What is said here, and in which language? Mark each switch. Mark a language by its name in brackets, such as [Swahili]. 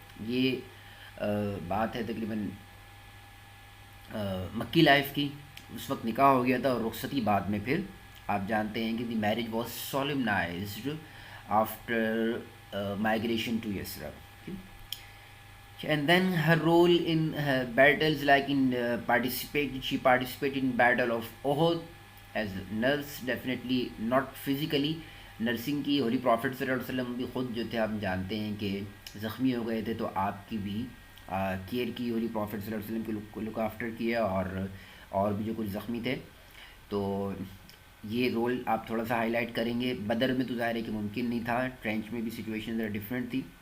[Urdu] یہ بات ہے تقریباً مکی لائف کی. اس وقت نکاح ہو گیا تھا اور رخصتی بعد میں پھر آپ جانتے ہیں کہ [English] The marriage was solemnized after migration to Yathrib. And then her role in battles like in she participated in battle of Uhud as nurse, definitely not physically. [Urdu] Nursing کی ہولی پروفٹ صلی اللہ علیہ وسلم بھی خود جو تھے آپ جانتے ہیں کہ زخمی ہو گئے تھے، تو آپ کی بھی کیئر کی ہولی پروفٹ صلی اللہ علیہ وسلم کو لک آفٹر کیا، اور بھی جو کچھ زخمی تھے. تو یہ رول آپ تھوڑا سا ہائی لائٹ کریں گے. بدر میں تو ظاہر ہے کہ ممکن نہیں تھا، ٹرینچ میں بھی سچویشن ذرا ڈفرینٹ تھی.